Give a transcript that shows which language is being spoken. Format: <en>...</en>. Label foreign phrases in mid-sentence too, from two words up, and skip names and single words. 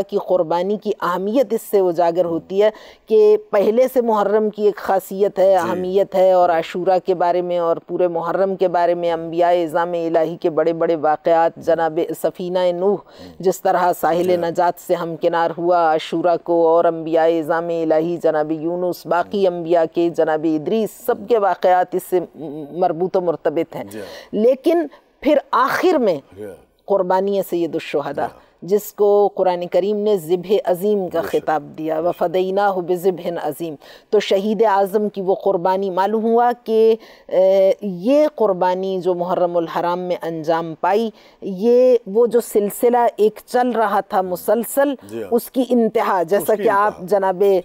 <ur>کی قربانی کی اہمیت اس سے اجاگر ہوتی ہے کہ پہلے سے محرم کی ایک خاصیت ہے، اہمیت ہے، اور عاشورہ کے بارے میں اور پورے محرم کے بارے میں انبیاء اعظام الہی کے بڑے بڑے واقعات، جناب سفینہ نوح جس طرح ساحل نجات سے ہمکنار ہوا عاشورہ کو، اور انبیاء اعظام الہی جناب یونس، باقی انبیاء کے جناب ادریس، سب کے واقعات اس سے مربوط و مرتبط ہیں۔ لیکن پھر آخر میں قربانی سید الشہداء جس کو قرآن کریم نے ذبح عظیم کا خطاب دیا،</ur> <ar>وَفَدَيْنَاهُ بِذِبْحٍ عظیم،</ar> <ur>تو شہید اعظم کی وہ قربانی معلوم ہوا کہ یہ قربانی جو محرم الحرام میں انجام پائی، یہ وہ جو سلسلہ ایک چل رہا تھا مسلسل، اس کی انتہا، جیسا کہ آپ جناب</ur>